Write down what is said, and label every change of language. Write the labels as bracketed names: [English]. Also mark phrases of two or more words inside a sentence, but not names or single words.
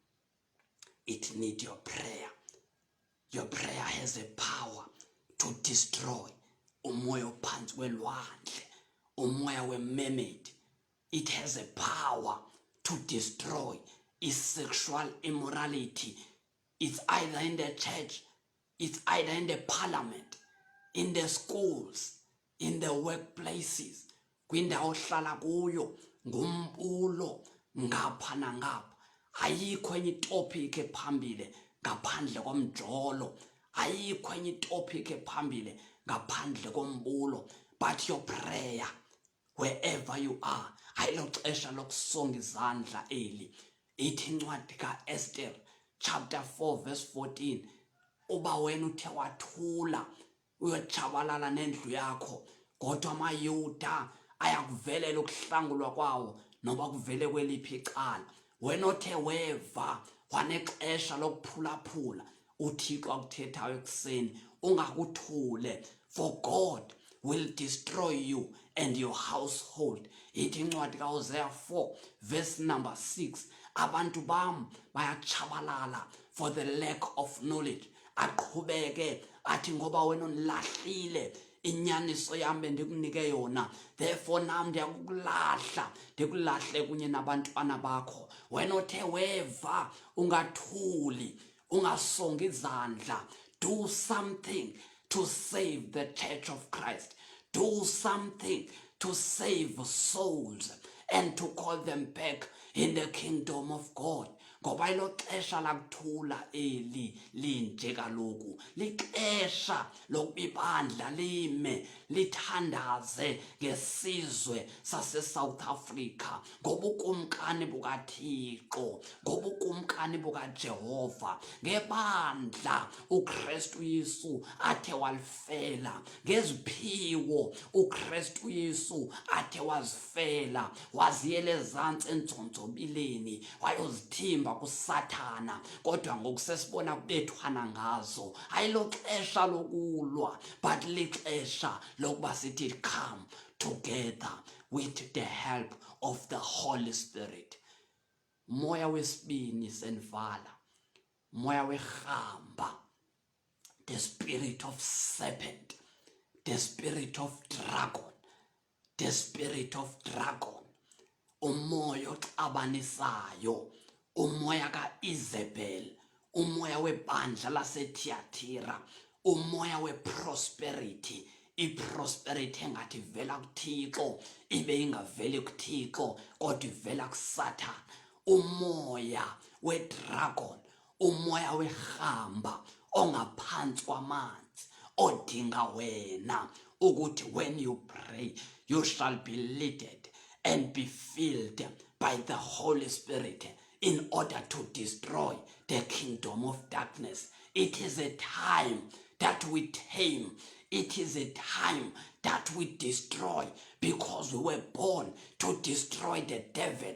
[English] It need your prayer. Your prayer has a power to destroy [Xhosa] umoya ophansi kwelwandle, umoya we-mermaid. [English] It has a power to destroy sexual immorality. It's either in the church, it's either in the parliament, in the schools, in the workplaces, [Xhosa] kwindawo ohlala kuyo, ngumbulo ngapha nangapha. Ayikho enye itopic ephambili ngaphandle komjolo, ayikho enye itopic ephambili ngaphandle kombulo. [English] But your prayer, wherever you are, [Xhosa] ayilo xesha lokusonga izandla eli. Ithi incwadi kaEsther chapter 4 verse 14, uba wena uthe wathula uyotshabalala nendlu yakho, kodwa amayuda ayakuvelela ukuhlangulwa kwawo noba kuvele kweliphi icala. Wena othe weva wanexesha lokuphulaphula uThixo akuthethayo ekuseni, ungakuthule, [English] for God will destroy you and your household. [Xhosa] Ithi incwadi kaHosea 4 [English] verse number [Xhosa] 6, abantu bam bayatshabalala [English] for the lack of knowledge. [Xhosa] Aqhubeke athi ngoba wena unilahlile inyaniso yami bendikunike yona, therefore nam ndiyakukulahla ndikulahle kunye nabantwana bakho. Wena othe weva ungathuli, ungasonga izandla, [English] do something to save the church of Christ. Do something to save souls and to call them back in the kingdom of God. [Xhosa] Ngoba ilo xesha lakuthula eli linje kaloku, lixesha lokubibandla lime lithandaze ngesizwe sase-South Africa, ngobukumkani bukaThixo, ngobukumkani bukaJehova, ngebandla uKristu Yesu athe walifela, ngeziphiwo uKristu Yesu athe wazifela, waziyela ezantsi entsonzobileni wayozithimba kuSathana, kodwa ngoku sesibona kubethwana ngazo. Ayilo xesha lokulwa, but lixesha lokuba sithi [English] come together with the help of the Holy Spirit. [Xhosa] Moya wesibini senvala, moya wehamba, [English] the spirit of serpent, the spirit of dragon, the spirit of dragon, [Xhosa] umoya oxabanisayo, umoya kaIzebel, umoya webandla laseThiatira, umoya weprosperity, iprosperity engathi ivela kuThixo ibe ingaveli kuThixo kodwa ivela kuSatan, umoya wedragon, umoya wehamba ongaphansi kwamanzi odinga wena ukuthi [English] when you pray you shall be led and be filled by the Holy Spirit in order to destroy the kingdom of darkness. It is a time that we tame. It is a time that we destroy, because we were born to destroy the devil.